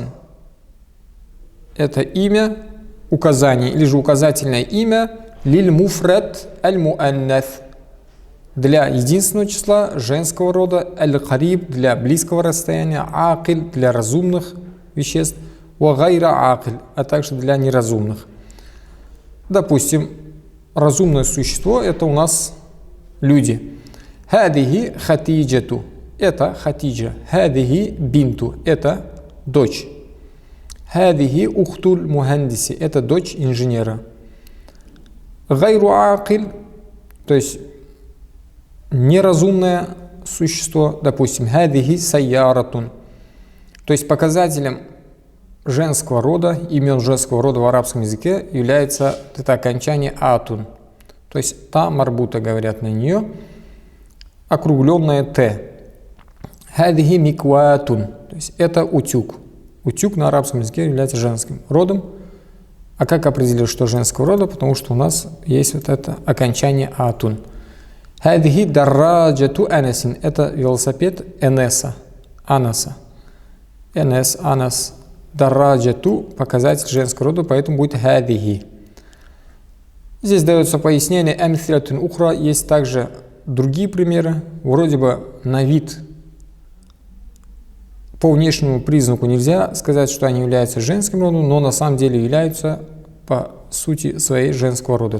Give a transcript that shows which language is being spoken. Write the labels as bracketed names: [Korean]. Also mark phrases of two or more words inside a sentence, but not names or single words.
[Russian] Это имя, указание или же указательное имя [Arabic] للمفرد المؤنث [Russian] для единственного числа женского рода, аль-кариб для близкого расстояния, акиль для разумных веществ, [Arabic] وغير عاقل, [Russian] а также для неразумных. Допустим, разумное существо — это у нас люди. [Arabic] هذه خديجة — [Russian] это хатиджа. [Arabic] هذه بنت — [Russian] это дочь. [Arabic] هذه أخت المهندس — [Russian] это дочь инженера. [Arabic] غير عاقل, [Russian] то есть неразумное существо, допустим, [Arabic] هذه سيارة. [Russian] То есть показателем женского рода, имен женского рода в арабском языке является это окончание атун. То есть [Arabic] تاء مربوطة, [Russian] говорят на нее, округленное т. [Arabic] هذه مكواة, [Russian] то есть это утюг. Утюг на арабском языке является женским родом. А как определить, что женского рода? Потому что у нас есть вот это окончание атун. [Arabic] هذه دراجة أنس. [Russian] Это велосипед Энеса. Анаса. Энес, Анас. Дарраджату — показатель женского рода, поэтому будет хадихи. Здесь дается пояснение. [Arabic] أمثلة أخرى. [Russian] Есть также другие примеры. Вроде бы на вид, по внешнему признаку нельзя сказать, что они являются женским родом, но на самом деле являются по сути своей женского рода.